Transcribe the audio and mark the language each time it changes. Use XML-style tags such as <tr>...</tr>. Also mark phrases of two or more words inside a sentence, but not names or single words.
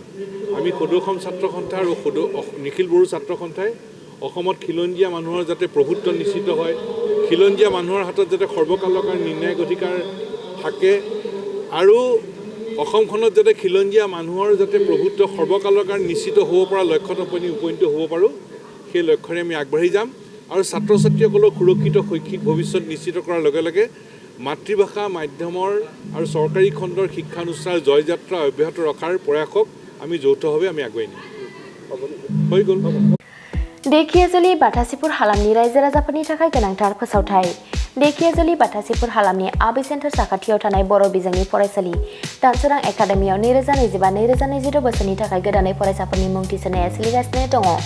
<as>আমি সদৌ অসম ছাত্ৰ সন্থা আৰু নিখিল বড়ো ছাত্ৰ সন্থাই অসমত খিলঞ্জীয়া মানুহৰ যাতে প্ৰভুত্ব নিশ্চিত হয়, খিলঞ্জীয়া মানুহৰ হাতত যাতে সৰ্বকালৰ নিৰ্ণায়ক অধিকাৰ থাকে আৰু অসমখনত যাতে খিলঞ্জীয়া মানুহৰ যাতে প্ৰভুত্ব সৰ্বকালৰ কাৰণে নিশ্চিত হ'ব পৰা লক্ষ্যত উপনীত হ'ব পাৰোঁ, সেই লক্ষ্যৰে আমি আগবাঢ়ি যাম। আৰু ছাত্ৰ ছাত্ৰীসকলক সুৰক্ষিত শৈক্ষিক ভৱিষ্যত নিশ্চিত কৰাৰ লগে লগে মাতৃভাষা মাধ্যমৰ আৰু চৰকাৰী খণ্ডৰ শিক্ষানুষ্ঠানৰ জয়যাত্ৰা অব্যাহত ৰখাৰ প্ৰয়াসক আমি যৌথভাৱে আমি আগুৱাই নিম। হৈ গ'ল।</as> <brx>देखियाजुलि बाथासिपुर हालामनि रायजो राजाफोरनि थाखाय गोनांथार फोसावथाय। देखियाजुलि बाथासिपुर हालामनि आबै सेन्टार साखाथियाव थानाय बर' बिजोंनि फरायसालि दानसोरां एकाडेमियाव 2025-2026 बोसोरनि थाखाय गोदानै फरायसाफोरनि मुं थिसननाया सोलिगासिनो दङ।</brx>